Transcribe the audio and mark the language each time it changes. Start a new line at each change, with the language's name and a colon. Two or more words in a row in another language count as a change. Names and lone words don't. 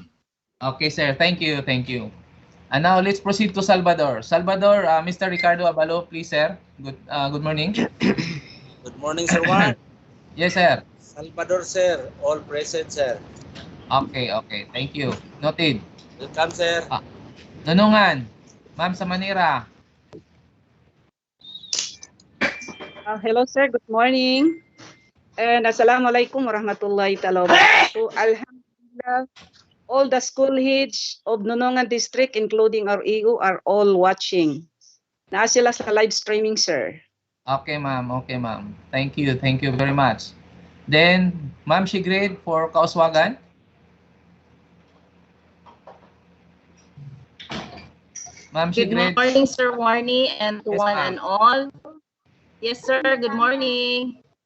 English: Okay, sir. Thank you. Thank you. And now let's proceed to Salvador. Salvador, Mr. Ricardo Abalo, please, sir. Good morning. Good morning, Sir Juan. Yes, sir. Salvador, sir. All present, sir. Okay, okay. Thank you. Noted. Welcome, sir. Nunungan, Ma'am sa Manila. Hello, sir. Good morning.
Arabic: And السلام عليكم ورحمة الله وبركاته.
English: Alhamdulillah, all the school heads of Nunungan District, including our EO, are all watching.
Cebuano: Naa sila sa
English: live streaming,
Cebuano: sir.
English: Okay, ma'am. Okay, ma'am. Thank you. Thank you very much. Then, Ma'am Shigrid for Kauswagan. Ma'am Good Shigrid. morning, Sir Warney, and to Yes, one ma'am. and all. Yes, sir. Good morning.